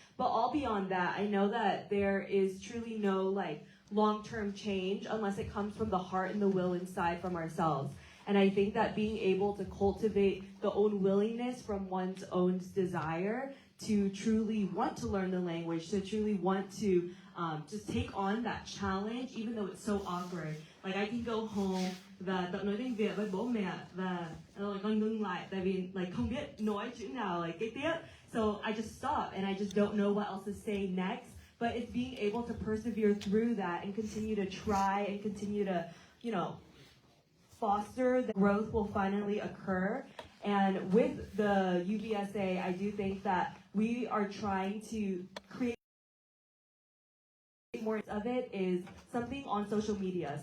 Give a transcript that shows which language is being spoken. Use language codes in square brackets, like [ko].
[en] But all beyond that, I know that there is truly no like long-term change unless it comes from the heart and the will inside from ourselves. And I think that being able to cultivate the own willingness from one's own desire to truly want to learn the language, to truly want to just take on that challenge, even though it's so awkward. Like I can go home [vi] và tập nói tiếng Việt với bố mẹ và con ngưng lại tại vì like không biết nói chữ nào like kế tiếp. [en] So I just stop and I just don't know what else to say next. But it's being able to persevere through that and continue to try and continue to, you know, foster the growth will finally occur. And with the UVSA, I do think that we are trying to create more of it is something on social media.